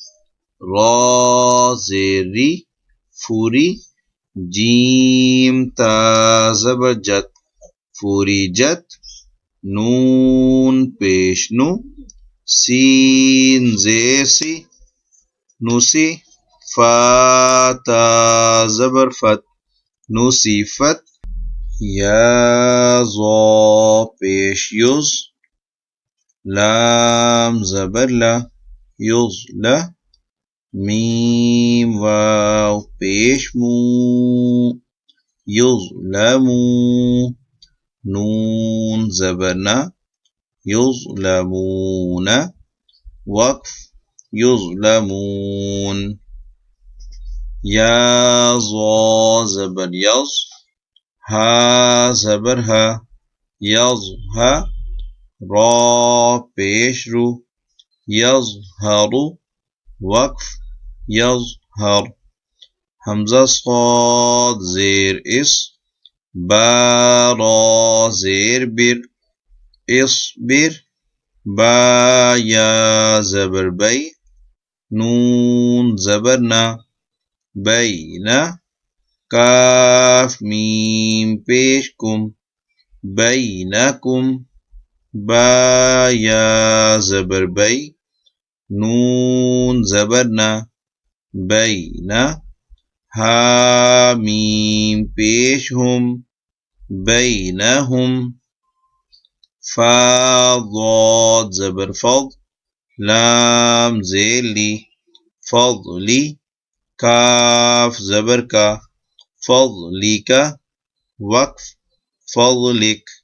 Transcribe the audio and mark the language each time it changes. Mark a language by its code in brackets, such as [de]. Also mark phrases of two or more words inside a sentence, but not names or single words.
[ur] را زیر ری فوری جیم تا زبر جت فوری جت نون پیش نو سین زیر سی نوسی فا تا زبر فت نوسی فت یا ضا پیش یز لام زبر لا یز لا میم واو پیش مو یظلمو نون زبر نا یظلمون وقف یظلمون یا ضا زبر یز ها زبر ها یز ها را پیش رو یظهرو وقف یظهر حمزہ صاد زیر اس با را زیر بر اصبر با یا زبر بی نون زبر نا بینا کاف میم پیش کم بینکم با یا زبر بی نون زبر نا بینا ها میم پیش ہم بینہم فا ضاد زبر فض لام زیر لی فضلی کاف زبر کا فضلی کا وقف فضلک